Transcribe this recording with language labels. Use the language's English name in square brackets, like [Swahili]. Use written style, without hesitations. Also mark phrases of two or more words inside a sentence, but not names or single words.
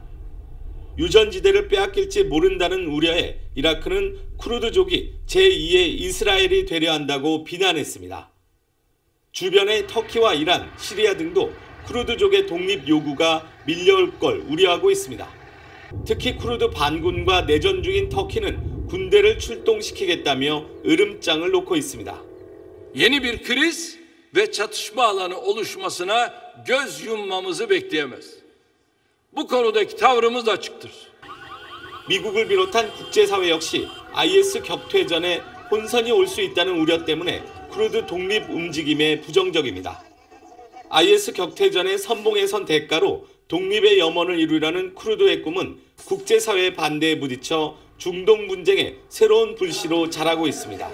[Korean] 유전지대를 빼앗길지 모른다는 우려에 이라크는 쿠르드족이 제2의 이스라엘이 되려 한다고 비난했습니다. 주변의 터키와 이란, 시리아 등도 쿠르드족의 독립 요구가 밀려올 걸 우려하고 있습니다. 특히 쿠르드 반군과 내전 중인 터키는 군대를 출동시키겠다며 으름장을 놓고 있습니다. [Turkish] Yeni bir kriz ve çatışma alanı oluşmasına göz yummamızı bekleyemez. Bu konudaki tavrımız açıktır. [Korean] 미국을 비롯한 국제사회 역시 IS 격퇴전에 혼선이 올 수 있다는 우려 때문에 쿠르드 독립 움직임에 부정적입니다. IS 격퇴전의 선봉에 선 대가로 독립의 염원을 이루려는 쿠르드의 꿈은 국제사회의 반대에 부딪혀 중동 분쟁의 새로운 불씨로 자라고 있습니다.